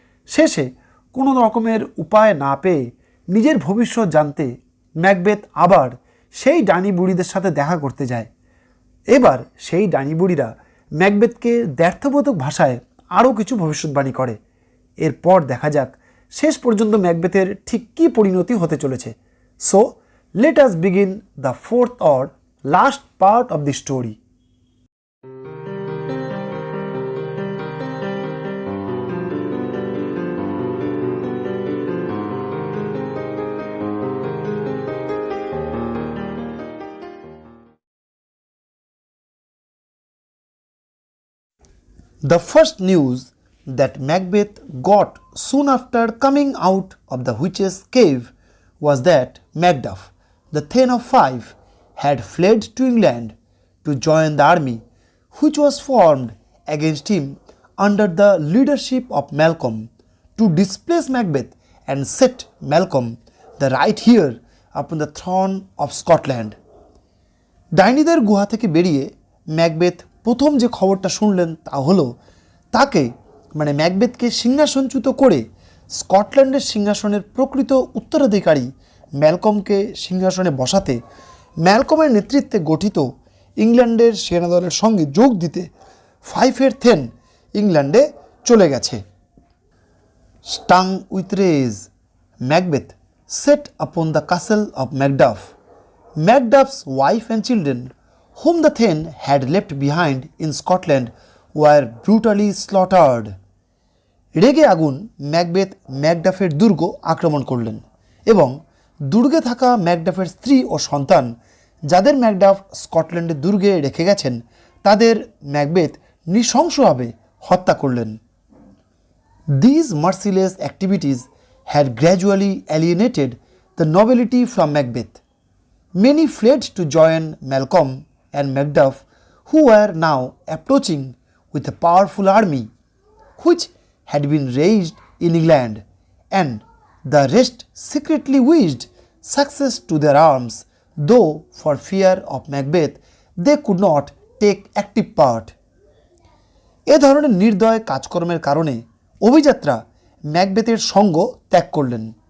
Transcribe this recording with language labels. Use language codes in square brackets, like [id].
[bn] শেষে কোনো রকমের উপায় না পেয়ে নিজের ভবিষ্যৎ জানতে ম্যাকবেথ আবার সেই ডাইনি বুড়িদের সাথে দেখা করতে যায়। এবার সেই ডাইনি বুড়িরা ম্যাকবেথকে দ্ব্যর্থবোধক ভাষায় আরও কিছু ভবিষ্যৎবাণী করে। এরপর দেখা যাক শেষ পর্যন্ত ম্যাকবেথের ঠিক কী পরিণতি হতে চলেছে। [en] So, let us begin the fourth or last part of the story. The first news that Macbeth got soon after coming out of the witch's cave was that Macduff, the Thane of Five, had fled to England to join the army which was formed against him under the leadership of Malcolm to displace Macbeth and set Malcolm, the right heir, upon the throne of Scotland. [bn] ডাইনিদের গুহা থেকে বেরিয়ে Macbeth প্রথম যে খবরটা শুনলেন তা হলো তাকে ম্যাকবেথকে সিংহাসনচ্যুত করে স্কটল্যান্ডের সিংহাসনের প্রকৃত উত্তরাধিকারী ম্যালকমকে সিংহাসনে বসাতে ম্যালকমের নেতৃত্বে গঠিত ইংল্যান্ডের সেনাদলের সঙ্গে যোগ দিতে ফাইভের থেন ইংল্যান্ডে চলে গেছে। [en] Stung with rage, Macbeth set upon the castle of Macduff. Macduff's wife and children, whom the Thane had left behind in Scotland, were brutally slaughtered. [bn] রেগে আগুন ম্যাকবেথ ম্যাকডাফের দুর্গ আক্রমণ করলেন এবং দুর্গে থাকা ম্যাকডাফের স্ত্রী ও সন্তান, যাদের ম্যাকডাফ স্কটল্যান্ডের দুর্গে রেখে গেছেন, তাদের ম্যাকবেথ নৃশংসভাবে হত্যা করলেন। [en] These merciless activities had gradually alienated the nobility from Macbeth. Many fled to join Malcolm and Macduff, who were now approaching with a powerful army which had been raised in England, and the rest secretly wished success to their arms, though for fear of Macbeth they could not take active part. [bn] এ ধরনের নির্দয় কাজকর্মের কারণে অভিযাত্রা ম্যাকবেথের সঙ্গ ত্যাগ করলেন।